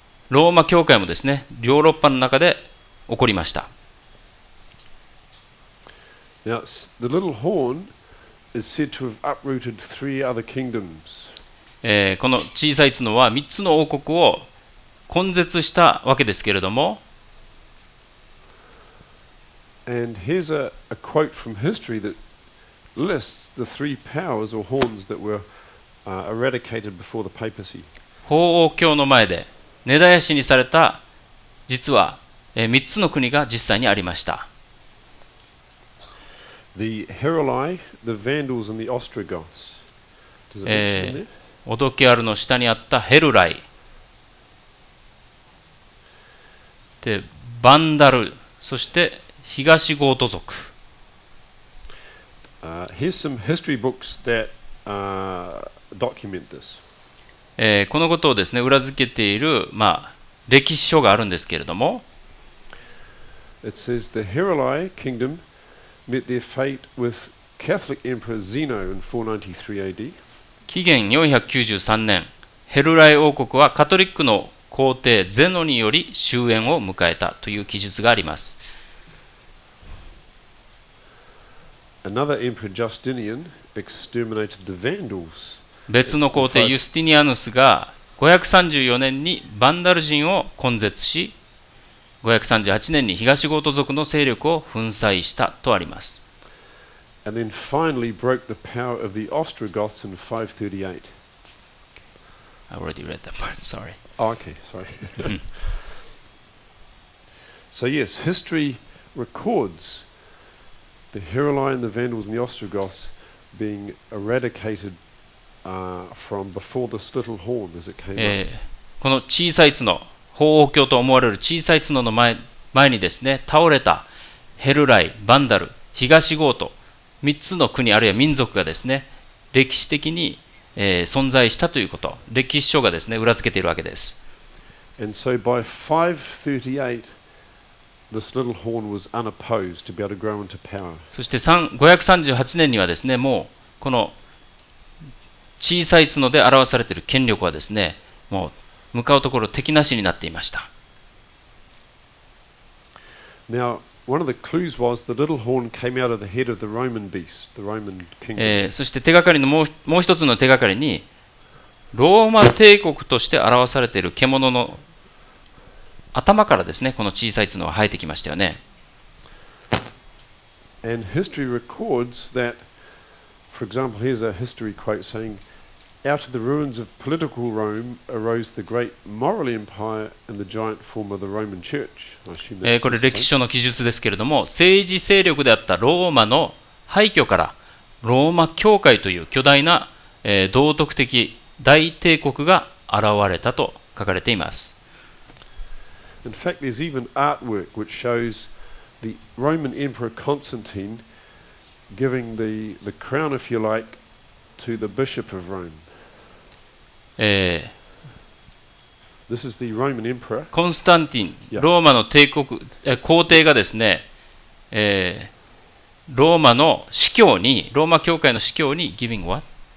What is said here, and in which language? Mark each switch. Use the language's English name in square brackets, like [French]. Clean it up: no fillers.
[Japanese] ローマ教会もですね、ヨーロッパの中で起こりました。 [English] Now, the little horn is said to have uprooted 3 other kingdoms. [Japanese] この小さい角は3つの王国を根絶したわけですけれども、 [English] And here's a quote from history that lists the 3 powers or horns that were eradicated before the papacy. [Japanese] 法王教の前で根絶やしにされた、実は3つの国が実際にありました。 [English] The Heruli, the Vandals, and the Ostrogoths. Does it mention them there? [Japanese] オドケアルの下にあったヘルライで、バンダル、そして東ゴート族。 [English] Here's some history books that document this. [Japanese] このことをですね、裏付けている、歴史書があるんですけれども、 [English] It says the Heruli kingdom met their fate with Catholic Emperor Zeno in 493 AD. [Japanese] 紀元493年、ヘルライ王国はカトリックの皇帝ゼノにより終焉を迎えたという記述があります。 [English] Another emperor Justinian exterminated the Vandals. [Japanese] 別の皇帝ユスティニアヌスが534年にバンダル人を根絶し、538年に東ゴート族の勢力を粉砕したとあります。 [English] And then finally broke the power of the Ostrogoths in 538. I already read that part, sorry. Oh, okay, sorry. So yes, history records the Heruli and the Vandals and the Ostrogoths being eradicated from before this little horn as it came up. [Japanese] この小さい角、法王教と思われる小さい角の前にですね、倒れたヘルライ、バンダル、東ゴート、3つの国あるいは民族がですね、歴史的に、存在したということ、歴史書がですね、裏付けているわけです。 [English] And so by 538, this little horn was unopposed to be able to grow into power. [Japanese] そして538年にはですね、もうこの小さい角で表されている権力はですね、もう向かうところ敵なしになっていました。 [English] Now, one of the clues was the little horn came out of the head of the Roman beast, the Roman kingdom. [Japanese] そして手がかりのもう一つの手がかりに、ローマ帝国として表されている獣の頭からですね、この小さい角が生えてきましたよね。 [English] And history records that, for example, here's a history quote saying, out of the ruins of political Rome arose the great moral empire and the giant form of the Roman Church. I assume that's [Japanese] これ歴史書の記述ですけれども、政治勢力であったローマの廃墟からローマ教会という巨大な、道徳的大帝国が現れたと書かれています。 [English] In fact, there's even artwork which shows the Roman Emperor Constantine giving the crown, if you like, to the Bishop of Rome. This is the Roman emperor. [Japanese] コンスタンティン、 [English] Yeah. [Japanese] ローマの皇帝がですね、ローマの司教に、ローマ教会の司教に [English] giving what?